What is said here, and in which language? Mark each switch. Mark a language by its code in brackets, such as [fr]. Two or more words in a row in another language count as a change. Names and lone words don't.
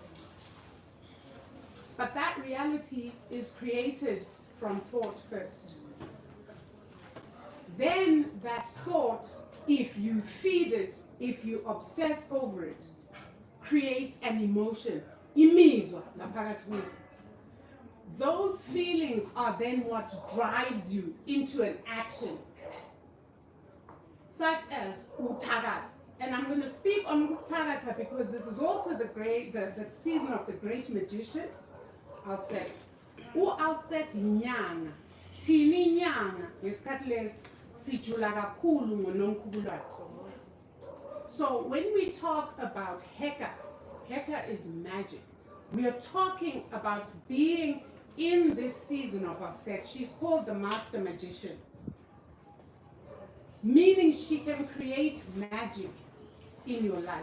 [en] But that reality is created from thought first. Then that thought, if you feed it, if you obsess over it, creates an emotion. [nd] Imizwa laphakathi kwenu. [en] Those feelings are then what drives you into an action, such as uthakatha. And I'm going to speak on uthakatha because this is also the season of the great magician, Auset. [nd] Auset yinyanga. Thina inyanga ngesikhathi lesi sijula kakhulu ngoNomkhulu wakhe. [en] So when we talk about Heka, Heka is magic. We are talking about being in this season of Auset. She's called the master magician, meaning she can create magic in your life.